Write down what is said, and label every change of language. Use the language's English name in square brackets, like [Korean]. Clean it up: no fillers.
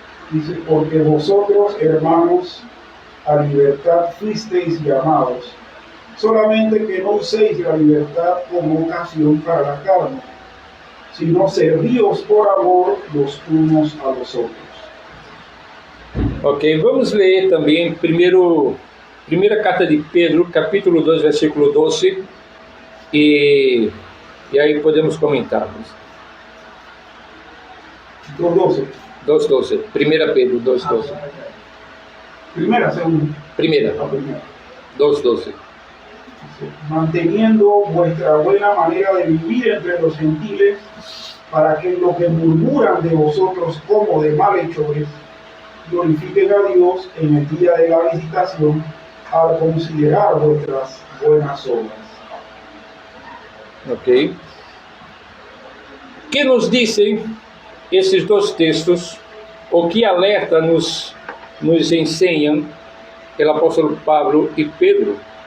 [Spanish] Dice, porque vosotros, hermanos, a libertad fuisteis llamados, solamente que no uséis la libertad como ocasión para la carne, sino servíos por amor los unos a los otros. [Portuguese] Ok, vamos ler também primeira carta de Pedro, capítulo 2, versículo 12, e E aí podemos comentarmos. 2:12. 2:12. 1 Pedro 2:12. [Spanish] Primera, segunda. [Portuguese] Primeira. [Spanish] La primera. 2:12. Manteniendo vuestra buena manera de vivir entre los gentiles, para que los que murmuran de vosotros como de malhechores, glorifiquen a Dios en el día de la visitación, al considerar vuestras buenas obras. Ok. [Portuguese] Que nos dizem esses dois textos, o que alerta nos ensinam o apóstolo Pablo e Pedro?